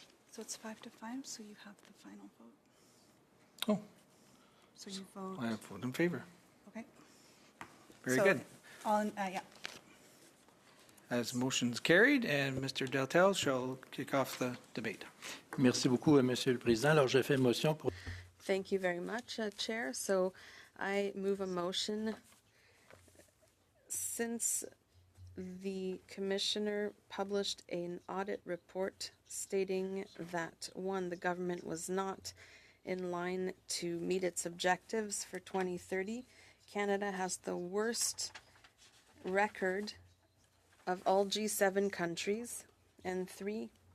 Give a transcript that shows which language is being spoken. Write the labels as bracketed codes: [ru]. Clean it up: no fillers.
[en] So it's 5 to 5, so you have the final vote. Oh, So you vote. I vote in favor. Okay. Very So, good. All in, yeah. As motion's carried, and Mr. Deltel shall kick off the debate. [fr] Merci beaucoup, Monsieur le Président. Alors, je fais motion pour... [en] Thank you very much, Chair. So I move a motion. Since the Commissioner published an audit report stating that, 1, the government was not in line to meet its objectives for 2030, Canada has the worst record of all G7 countries, and 3,